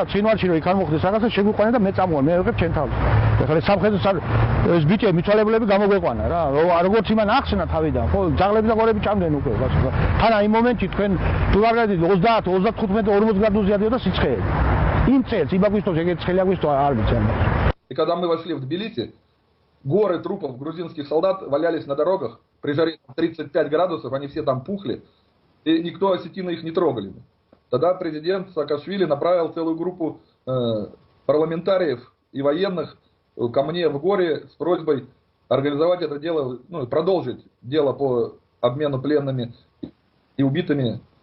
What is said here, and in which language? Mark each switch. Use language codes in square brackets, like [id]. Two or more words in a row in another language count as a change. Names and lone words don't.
[ka] ცხინვალში რომ იქ არ მოხდეს რაღაცა შეგვიყვანენ და მე წამოვალ. მე ვიღებ ჩემ თავს. ეხლა სამხედრო ეს ბიჭები მიცვალებლები გამოგვეყვანა რა. როგორც იმან ახსნა თავიდან. ხო ძაღლები და ღორები ჭამდნენ უკვე. თან აი მომენტში თქვენ თუ არ გადიდით 30-35-40 გრადუსი ადიოდა სიცხეები. იმ წელს იმ აგვისტოს ეგეთ ცხელი აგვისტო არ ვიცი. [ru] И когда мы вошли в Тбилиси, горы трупов грузинских солдат валялись на дорогах, при жаре 35 градусов, они все там пухли, и никто осетины их не трогали. Тогда президент Саакашвили направил целую группу парламентариев и военных ко мне в горе с просьбой организовать это дело, ну, продолжить дело по обмену пленными и убитыми.